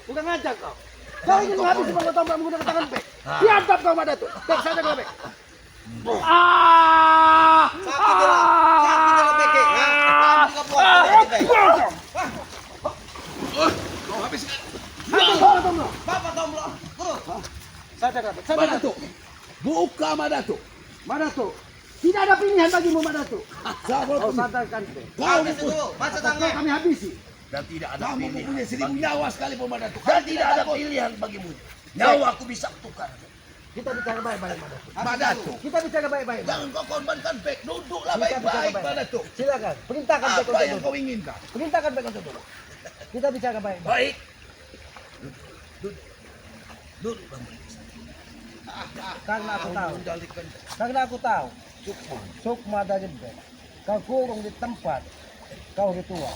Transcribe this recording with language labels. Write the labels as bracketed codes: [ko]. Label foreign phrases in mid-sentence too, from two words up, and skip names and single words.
[id] Kurang ajar kau. Kau ingin menghabisi Bang Matondo menggunakan tangan Bek. Biadab kau Mak Datuk. Bek, sadarlah Bek. Sakit dia Bek. Ha? Kamu kebuat Bek. Kau habiskan. Habis Bang Matondo. Bapak tombol. Guru. Sadarlah Bek. Mak Sadarlah. Datuk. Buka Mak Datuk. Mak Datuk. Tidak ada pilihan bagimu Mak Datuk. Kau Kau sadarkan Bek. Habis itu. Baca Atau tangannya. kami habisi. Dan tidak ada Kamu pilihan. mempunyai 1000 nyawa sekalipun Mak Datuk. Dan tidak ada pilihan bagimu. Nyawa aku bisa tukar. Kita bicara baik-baik Mak Datuk. Mak Datuk. Kita bicara baik-baik. Mak. Jangan kau korbankan Bek. Duduklah Kita bicara baik-baik baik-baik. Mak Datuk. Silakan. Perintahkan Bek Apa untuk yang duduk. kau inginkan? Perintahkan Bek untuk duduk. Kita bicara baik-baik. Baik. Duduk kamu. Karena aku tahu. Mengendalikan. Karena aku tahu. Sukma dari Bek. Kau kurung di tempat. Kau ritual.